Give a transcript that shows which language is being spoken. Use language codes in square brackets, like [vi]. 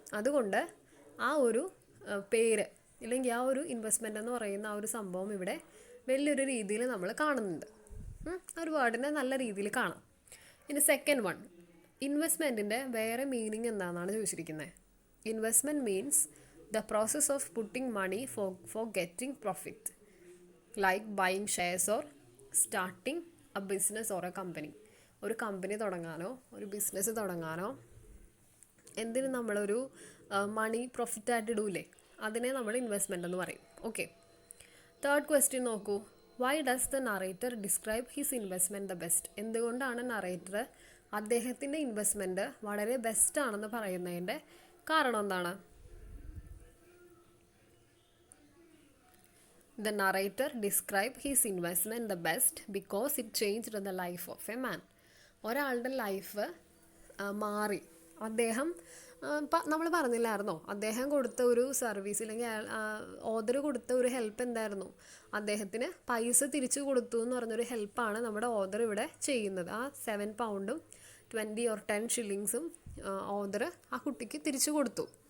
[ml] അതുകൊണ്ട് ആ ഒരു പേര് ഇല്ലെങ്കിൽ ആ ഒരു ഇൻവെസ്റ്റ്മെൻ്റ് എന്ന് പറയുന്ന ആ ഒരു സംഭവം ഇവിടെ വലിയൊരു രീതിയിൽ നമ്മൾ കാണുന്നുണ്ട്. ഒരു വേർഡിനെ നല്ല രീതിയിൽ കാണാം. ഇനി സെക്കൻഡ് വൺ, ഇൻവെസ്റ്റ്മെൻറ്റിൻ്റെ വേറെ മീനിങ് എന്താണെന്നാണ് ചോദിച്ചിരിക്കുന്നത്. [en] Investment means the process of putting money for getting profit, like buying shares or starting a business or a company. [ml] ഒരു കമ്പനി തുടങ്ങാനോ ഒരു ബിസിനസ് തുടങ്ങാനോ എന്തിനും നമ്മളൊരു മണി പ്രോഫിറ്റായിട്ട് ഇടൂലേ, അതിനെ നമ്മൾ ഇൻവെസ്റ്റ്മെൻ്റ് എന്ന് പറയും. [en] Okay, third question നോക്കൂ. Why does the narrator describe his investment the best? [ml] എന്തുകൊണ്ടാണ് നറേറ്റർ അദ്ദേഹത്തിൻ്റെ ഇൻവെസ്റ്റ്മെൻറ്റ് വളരെ ബെസ്റ്റ് ആണെന്ന് പറയുന്നതിൻ്റെ കാരണം എന്താണ്? [en] The narrator described his investment the best because it changed the life of a man. [ml] ഒരാളുടെ ലൈഫ് മാറി. അദ്ദേഹം നമ്മൾ പറഞ്ഞില്ലായിരുന്നോ, അദ്ദേഹം കൊടുത്ത ഒരു സർവീസ് അല്ലെങ്കിൽ ഓതർ കൊടുത്ത ഒരു ഹെൽപ്പ് എന്തായിരുന്നു? അദ്ദേഹത്തിന് പൈസ തിരിച്ചു കൊടുത്തു എന്ന് പറഞ്ഞൊരു ഹെൽപ്പാണ് നമ്മുടെ ഓതർ ഇവിടെ ചെയ്യുന്നത്. ആ 7 പൗണ്ടും 20 or 10 shillings ഓതർ ആ കുട്ടിക്ക് തിരിച്ചു കൊടുത്തു.